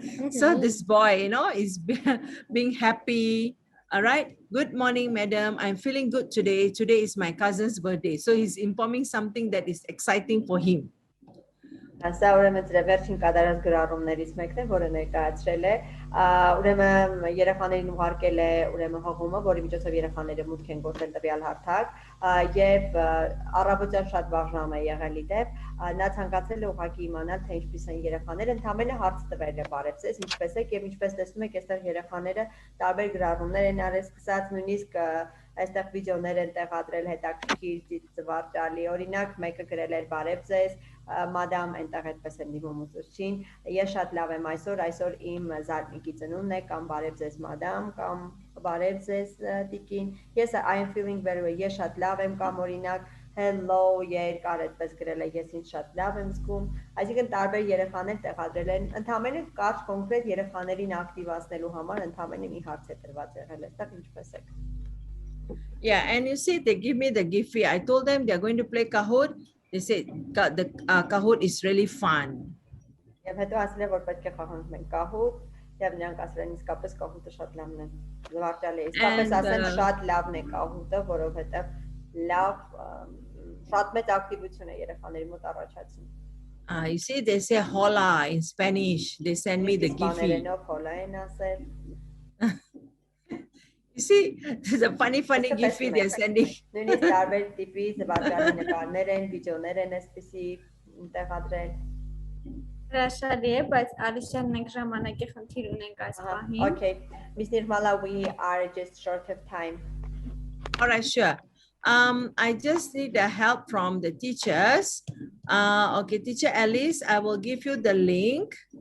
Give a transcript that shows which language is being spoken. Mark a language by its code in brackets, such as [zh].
[en] So this boy, you know, is being happy. All right. Good morning, madam. I'm feeling good today. Today is my cousin's birthday. So he's informing something that is exciting for him. [hy] Սա ուրեմն դրա վերջին կատարած գրառումներից մեկն է, որը ներկայացրել է, ուրեմն երեխաներին ուղարկել է ուրեմն հղումը, որի միջոցով երեխաները մուտք են գործել տվյալ հարթակ, եւ առավոտյան շատ վաղ ժամ է եղել իդեպ, նա ցանկացել է ուղղակի իմանալ, թե ինչպես են երեխաները, ընդհանրապես հարց տվել է բարևձեզ, ինչպես եք եւ ինչպես տեսնում եք, այստեղ երեխաները տարբեր գրառումներ են արել, սկսած նույնիսկ այստեղ վիդեոներ են տեղադրել հետաքրքիր, զվարճալի, օրինակ մեկը գրել էր բարևձեզ, Madam այնտեղ այդպես են դիմում ուսուցչին, ես շատ լավ եմ այսօր իմ զարմիկի ծնունդն է, կամ բարև ձեզ madam, կամ բարև ձեզ տիկին, ես [en] I am feeling very well, [hy] ես շատ լավ եմ, կամ օրինակ hello, երկար այդպես գրել է, ես ինձ շատ լավ եմ զգում, այսինքն տարբեր երեխաներ տեղադրել են, ընդհանրապես կարճ կոնկրետ երեխաներին ակտիվացնելու համար ընդհանրապես մի հարց է տրված եղել, այստեղ ինչպես եք։ [en] Yeah, and you see, they give me the Giphy. I told them they're going to play Kahoot. They said the Kahoot is really fun. [hy] Եվ հետո ասել է, որ պետք է խաղանք մենք Kahoot, եւ նրանք ասել են իսկապես Kahoot-ը շատ լավն է։ Զվարճալի է։ Իսկապես ասեն շատ լավն է Kahoot-ը, որովհետեւ լավ շատ մեծ ակտիվություն է երեխաների մոտ առաջացնում։ [en] You see, they say hola in Spanish. They send me the Giphy. [hy] Hola են ասել։ [en] You see, there's a funny Giphy they're sending. [hy] Նույնիսկ տարբեր տիպի զվարճալի նկարներ են, վիդեոներ են այսպիսի տեղադրել։ Հրաշալի է, բայց Ալիշյան մենք ժամանակի խնդիր ունենք այս պահին։ [en] Okay, Ms. Nirmala, we are just short of time. All right, sure. I just need the help from the teachers. Okay, teacher Alice, I will give you the link.